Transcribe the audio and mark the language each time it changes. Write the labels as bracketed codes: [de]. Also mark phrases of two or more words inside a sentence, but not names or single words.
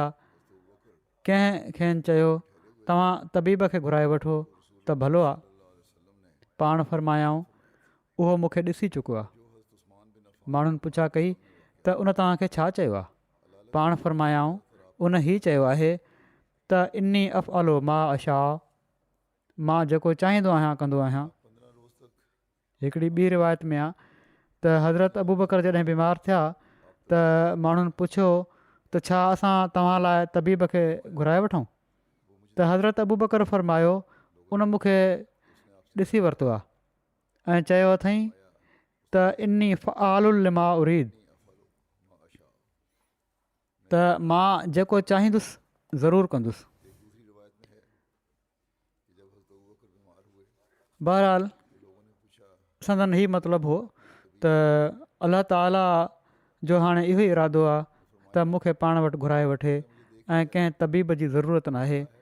[sd] कंहिं खेनि चयो तव्हां तबीब खे घुराए वठो त भलो आहे। पाण फ़रमायाऊं उहो मूंखे ॾिसी चुको आहे। माण्हुनि पुछा कई त उन तव्हांखे छा चयो आहे? पाण फ़रमायाऊं उन हीउ चयो आहे त [ar] إني أفعل ما أشاء, [sd] मां जेको चाहींदो आहियां कंदो आहियां। हिकिड़ी ॿी रिवायत में आहे त हज़रत अबू बकर जॾहिं बीमार थिया त माण्हुनि पुछियो त छा असां तव्हां लाइ तबीब खे घुराए वठूं? त हज़रत अबू बकर फ़रमायो उन मूंखे ॾिसी वरितो आहे ऐं चयो अथई त [ar] إني فعال لما أريد, [sd] त मां जेको चाहींदुसि ज़रूरु कंदुसि। बहरहाल संदन हीउ मतिलबु हो त अलाह ताला जो हाणे इहो ई इरादो आहे त मूंखे पाण वटि घुराए वठे ऐं कंहिं तबीब जी ज़रूरत नाहे।